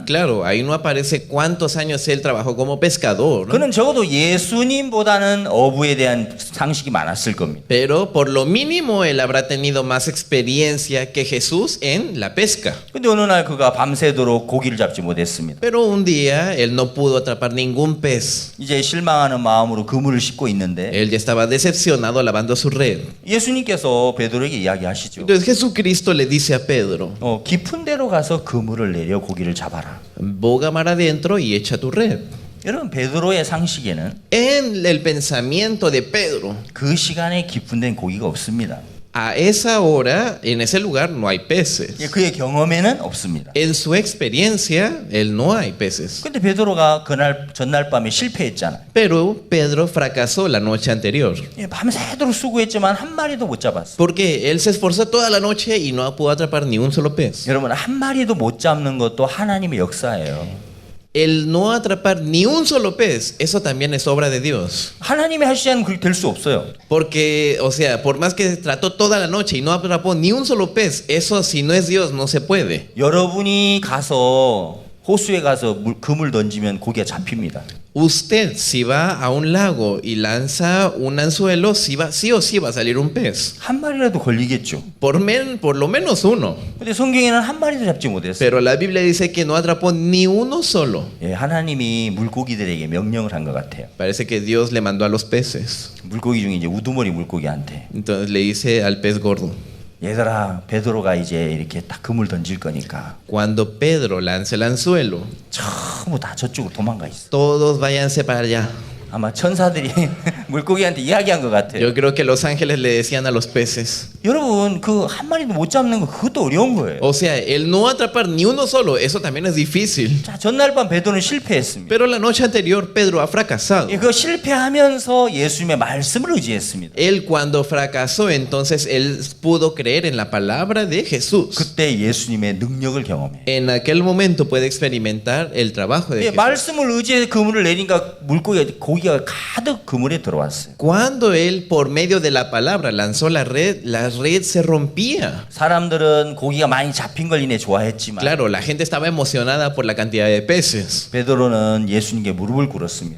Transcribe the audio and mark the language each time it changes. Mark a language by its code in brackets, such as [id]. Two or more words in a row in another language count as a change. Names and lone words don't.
[es] Claro, ahí no aparece cuántos años él trabajó como pescador, [ko] 그는 적어도 예수님보다는 어부에 대한 상식이 많았을 겁니다. [es] pero por lo mínimo él habrá tenido más experiencia que Jesús en la pesca. [ko] 근데 어느 날 그가 밤새도록 고기를 잡지 못했습니다. [es] Pero un día él no pudo atrapar ningún pez. [ko] 이제 실망하는 마음으로 그물을 씻고 있는데 [es] Él ya estaba decepcionado lavando su red. [ko] 예수님께서 베드로에게 이야기하시죠. [es] Entonces Jesucristo le dice a Pedro, [ko] 깊은 데로 가서 그물을 내려 고기를 잡아라. [es] boga mar adentro y echa tu red. [ko] 여러분 베드로의 상식에는 [es] En el pensamiento de Pedro, [ko] 그 시간에 깊은 데는 고기가 없습니다. [es] a esa hora, en ese lugar no hay peces. [ko] 예, 그의 경험에는 없습니다. [es] En su experiencia, él no hay peces. [ko] 근데 베드로가 그날 전날 밤에 실패했잖아요. [es] Pero Pedro fracasó la noche anterior. [ko] 예, 밤새도록 수고했지만 한 마리도 못 잡았어. [es] Porque él se esforzó toda la noche y no pudo atrapar ni un solo pez. [ko] 여러분 한 마리도 못 잡는 것도 하나님의 역사예요. [es] El no atrapar ni un solo pez, eso también es obra de Dios. [ko] 하나님이 하시지 않으면 그렇게 될 수 없어요. [es] Porque, o sea, por más que trató toda la noche y no atrapó ni un solo pez, eso si no es Dios no se puede. [ko] 여러분이 가서 호수에 가서 그물 던지면 고기가 잡힙니다. [es] Usted si va a un lago y lanza un anzuelo, sí o sí va a salir un pez. [ko] 한 마리라도 걸리겠죠. [es] Por lo menos uno. [ko] 근데 성경에는 한 마리도 잡지 못했어요. [es] Pero la Biblia dice que no atrapó ni uno solo. [ko] 예, 하나님이 물고기들에게 명령을 한 것 같아요. [es] Parece que Dios le mandó a los peces. [ko] 물고기 중에 이제 우두머리 물고기한테 [es] Entonces le dice al pez gordo, [ko] 얘들아 베드로가 이제 이렇게 딱 그물 던질 거니까 [es] cuando Pedro lance el anzuelo, [ko] 전부 다 저쪽으로 도망가 있어. [es] todos váyanse para allá. [ko] 아마 천사들이 물고기한테 이야기한 것 같아요. [es] Yo creo que los ángeles le decían a los peces, [ko] 여러분 그 한 마리도 못 잡는 거 그것도 어려운 거예요. [es] O sea, el no atrapar ni uno solo, eso también es difícil. [ko] 자, 전날 밤 베드로는 실패했습니다. [es] Pero la noche anterior Pedro ha fracasado. [ko] 예, 그 실패하면서 예수님의 말씀을 의지했습니다. [es] Él cuando fracasó, entonces él pudo creer en la palabra de Jesús. [ko] 그때 예수님의 능력을 경험해. [es] En aquel momento puede experimentar el trabajo de [ko] 예, [es] Jesús. [ko] 말씀을 의지해 그물을 내니까 고기가 가득 그물에 들어왔어요. [es] Cuando él por medio de la palabra lanzó la red se rompía. [ko] 사람들은 고기가 많이 잡힌 걸 인해 좋아했지만 [es] Claro, la gente estaba emocionada por la cantidad de peces. [ko] 베드로는 예수님께 무릎을 꿇었습니다.